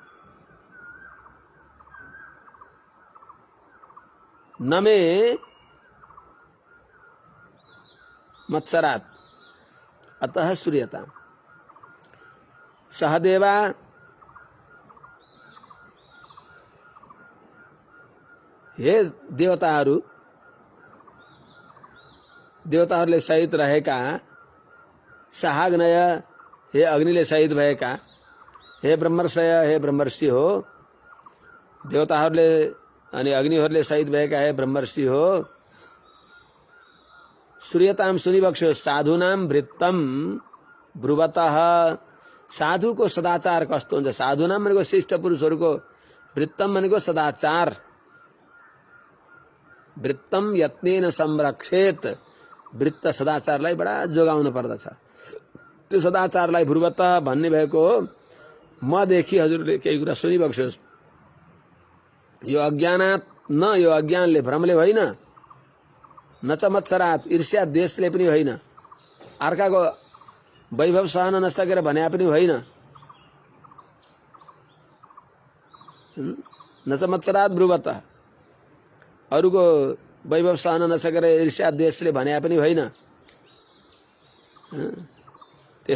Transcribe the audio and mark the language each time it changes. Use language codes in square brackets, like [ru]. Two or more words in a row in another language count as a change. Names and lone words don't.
[sa] न मे मत्सरात् अतः श्रूयताम्। [ne] सहदेवा हे देवताहरू, देवताहरूले सहित रहेका, सहाग्नय हे अग्निले सहित भएका, हे ब्रह्मर्षय हे ब्रह्मर्षि हो, देवताहरूले अनि अग्निहरूले सहित भएका हे ब्रह्मर्षि हो। श्रूयताम सुनिबक्स्यो [sa] साधुनां वृत्तम ब्रुवतः, [ne] साधुको सदाचार कस्तो हुन्छ। साधुनाम भनेको श्रेष्ठ पुरुषहरूको, वृत्तम भनेको सदाचार। [sa] वृत्तम यत्नेन संरक्षेत, [ne] वृत्त सदाचारलाई बडा जोगाउनु पर्दछ। त्यो सदाचारलाई ब्रुवतः भन्ने भएको मदेखि हजुरले केही कुरा सुनिबक्स्योस्। यो [sa] अज्ञानात् न, [ne] यो अज्ञानले भ्रमले होइन, [sa] न चमत्सरात् [ne] ईर्ष्या द्वेषले पनि होइन, अर्काको वैभव सहन नसकेर भने पनि होइन, [sa] न चमत्सरात् ब्रुवतः [ne] अरूको वैभव सहन नसकेर ईर्ष्या द्वेषले भने पनि होइन।